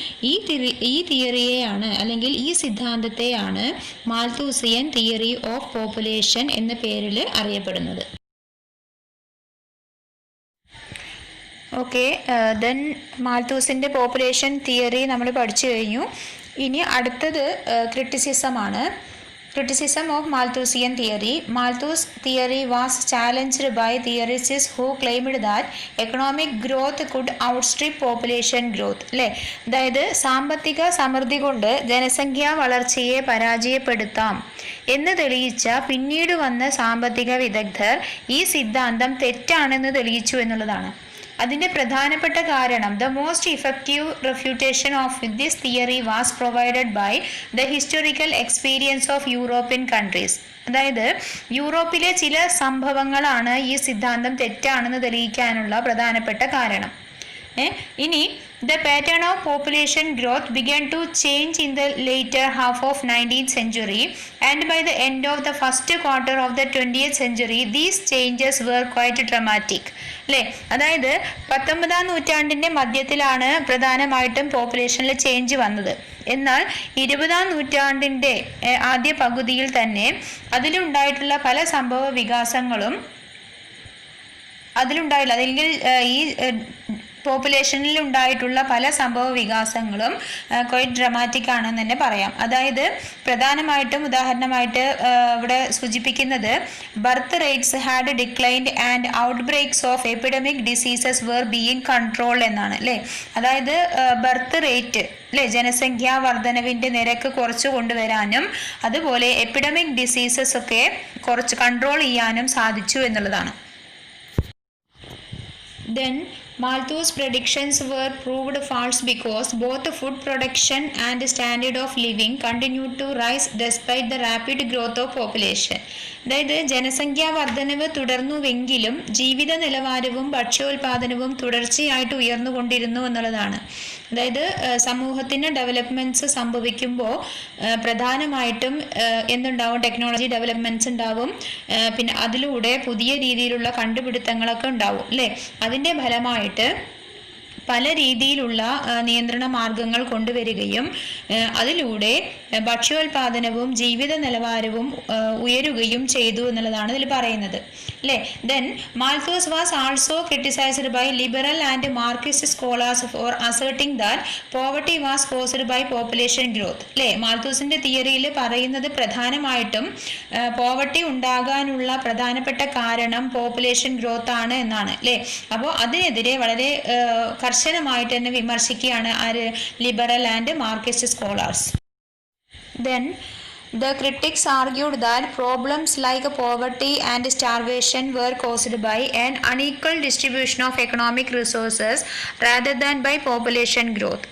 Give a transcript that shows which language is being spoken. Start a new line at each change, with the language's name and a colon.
Malayalam: ഈ തിയറിയെയാണ്, അല്ലെങ്കിൽ ഈ സിദ്ധാന്തത്തെയാണ് മാൽത്തൂസിയൻ തിയറി ഓഫ് പോപ്പുലേഷൻ എന്ന പേരിൽ അറിയപ്പെടുന്നത്. ഓക്കെ, ദെൻ മാൽത്തൂസിൻ്റെ പോപ്പുലേഷൻ തിയറി നമ്മൾ പഠിച്ചു കഴിഞ്ഞു. ഇനി അടുത്തത് ക്രിറ്റിസിസമാണ്.
English: Criticism of Malthusian theory. Malthus' theory was challenged by theorists who claimed that economic growth could outstrip population growth.
Malayalam: അല്ലേ? അതായത് സാമ്പത്തിക സമൃദ്ധി കൊണ്ട് ജനസംഖ്യാ വളർച്ചയെ പരാജയപ്പെടുത്താം എന്ന് തെളിയിച്ച പിന്നീട് വന്ന സാമ്പത്തിക വിദഗ്ധർ ഈ സിദ്ധാന്തം തെറ്റാണെന്ന് തെളിയിച്ചു എന്നുള്ളതാണ്. അതിൻ്റെ പ്രധാനപ്പെട്ട കാരണം
English: The most effective refutation of this theory was provided by the historical experience of European countries.
Malayalam: അതായത് യൂറോപ്പിലെ ചില സംഭവങ്ങളാണ് ഈ സിദ്ധാന്തം തെറ്റാണെന്ന് തെളിയിക്കാനുള്ള പ്രധാനപ്പെട്ട കാരണം. ഇനി
English: the pattern of population growth began to change in the later half of 19th century and by the end of the first quarter of the 20th century these changes were quite dramatic.
Malayalam: അല്ലേ, അതായത് 19-ാം നൂറ്റാണ്ടിൻ്റെ മധ്യത്തിലാണ് പ്രധാനമായിട്ടും പോപ്പുലേഷനിൽ change വന്നത്. എന്നാൽ 20-ാം നൂറ്റാണ്ടിൻ്റെ ആദ്യ പകുതിയിൽ തന്നെ അതിലുണ്ടായിട്ടുള്ള പല സംഭവ വികാസങ്ങളും അല്ലെങ്കിൽ ഈ പോപ്പുലേഷനിൽ ഉണ്ടായിട്ടുള്ള പല സംഭവ വികാസങ്ങളും ക്വൈറ്റ് ഡ്രമാറ്റിക് ആണെന്ന് തന്നെ പറയാം. അതായത് പ്രധാനമായിട്ടും ഉദാഹരണമായിട്ട് ഇവിടെ സൂചിപ്പിക്കുന്നത്
English: birth rates had declined and outbreaks of epidemic diseases were being controlled
Malayalam: എന്നാണ്. അല്ലേ, അതായത് ബർത്ത് റേറ്റ് അല്ലേ, ജനസംഖ്യാ വർധനവിൻ്റെ നിരക്ക് കുറച്ച് കൊണ്ടുവരാനും അതുപോലെ എപ്പിഡമിക് ഡിസീസസ് ഒക്കെ കുറച്ച് കൺട്രോൾ ചെയ്യാനും സാധിച്ചു എന്നുള്ളതാണ്.
English: Then Malthus' predictions were proved false because both food production and standard of living continued to rise despite the rapid growth of population.
Malayalam: അതായത് ജനസംഖ്യാ വർധനവ് തുടർന്നുവെങ്കിലും ജീവിത നിലവാരവും ഭക്ഷ്യോൽപാദനവും തുടർച്ചയായിട്ട് ഉയർന്നുകൊണ്ടിരുന്നു എന്നുള്ളതാണ്. അതായത് സമൂഹത്തിന് ഡെവലപ്മെൻറ്റ്സ് സംഭവിക്കുമ്പോൾ പ്രധാനമായിട്ടും എന്തുണ്ടാവും, ടെക്നോളജി ഡെവലപ്മെൻറ്റ്സ് ഉണ്ടാവും, പിന്നെ അതിലൂടെ പുതിയ രീതിയിലുള്ള കണ്ടുപിടുത്തങ്ങളൊക്കെ ഉണ്ടാവും. അല്ലേ, അതിൻ്റെ ഫലമായിട്ട് പല രീതിയിലുള്ള നിയന്ത്രണ മാർഗങ്ങൾ കൊണ്ടുവരികയും അതിലൂടെ ഭക്ഷ്യോൽപാദനവും ജീവിത നിലവാരവും ഉയരുകയും ചെയ്തു എന്നുള്ളതാണ് ഇതിൽ പറയുന്നത്. അല്ലേ,
English: Then Malthus was also criticised by liberal and Marxist scholars for asserting that poverty was caused by population growth.
Malayalam: അല്ലേ, മാൽത്തൂസിൻ്റെ തിയറിയിൽ പറയുന്നത് പ്രധാനമായിട്ടും പോവർട്ടി ഉണ്ടാകാനുള്ള പ്രധാനപ്പെട്ട കാരണം പോപ്പുലേഷൻ ഗ്രോത്ത് ആണ് എന്നാണ്. അല്ലേ, അപ്പോൾ അതിനെതിരെ വളരെ കർശനമായിട്ട് തന്നെ വിമർശിക്കുകയാണ് ആര്,
English: Liberal and Marxist scholars. Then the critics argued that problems like poverty and starvation were caused by an unequal distribution of economic resources rather than by population growth.